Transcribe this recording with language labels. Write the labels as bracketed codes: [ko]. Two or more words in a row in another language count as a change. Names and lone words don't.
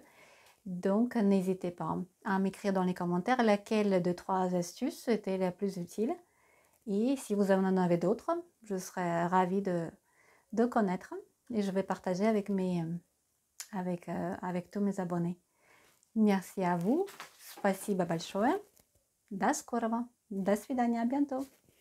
[fr] Donc, n'hésitez pas à m'écrire dans les commentaires laquelle de 3 astuces était la plus utile. Et si vous en avez d'autres, je serais ravie de connaître et je vais partager avec, avec tous mes abonnés. Merci à vous. [ru] Спасибо большое. До скорого. До свидания. [fr] À bientôt.